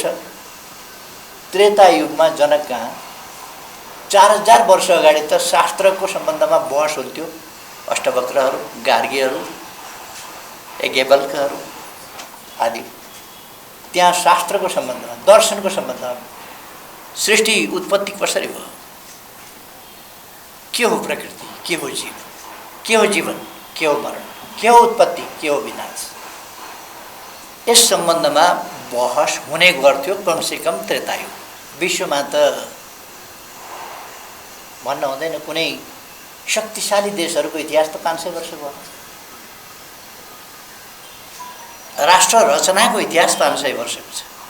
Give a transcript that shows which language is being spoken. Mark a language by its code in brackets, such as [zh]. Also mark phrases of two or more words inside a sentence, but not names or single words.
[ne] त्रेता युगमा जनक कहाँ 4000 वर्ष अगाडि त शास्त्रको सम्बन्धमा बहस हुन्थ्यो। अष्टवक्रहरू, गार्गीहरू, याज्ञवल्क्यहरू आदि त्यहाँ शास्त्रको सम्बन्धमा, दर्शनको सम्बन्धमा सृष्टि उत्पत्ति कसरी भयो, के हो प्रकृति, के हो जीव, के हो जीवन, के हो मरण, के हो उत्पत्ति, के हो विनाश, यस सम्बन्धमा बहस हुने गर्थ्यो कमसेकम त्रेतायुग। विश्वमा त भन्न हुँदैन। कुनै शक्तिशाली देशहरूको इतिहास त 500 वर्ष भयो। राष्ट्र रचनाको इतिहास 500 वर्षको छ।